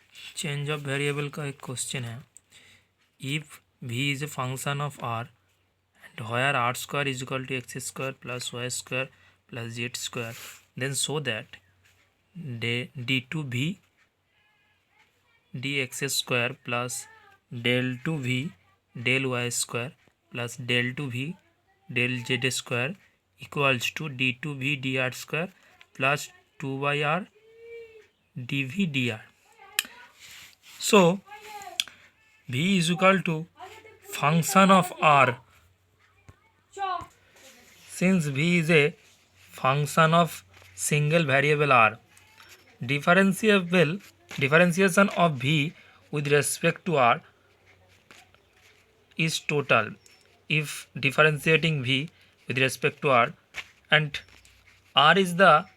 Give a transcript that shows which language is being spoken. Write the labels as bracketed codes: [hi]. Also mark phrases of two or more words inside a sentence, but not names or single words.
[en] change of variable [hi] का एक [en] question है. if v is a function of r and where r² is equal to x² plus y² plus z², then show that d²V dx² plus del²V del y² plus del²V del z² equals to d²V dr² plus 2/r dv dr. So v is equal to function of r. Since v is a function of single variable r, differentiation of v with respect to r is total if differentiating v with respect to r, and r is the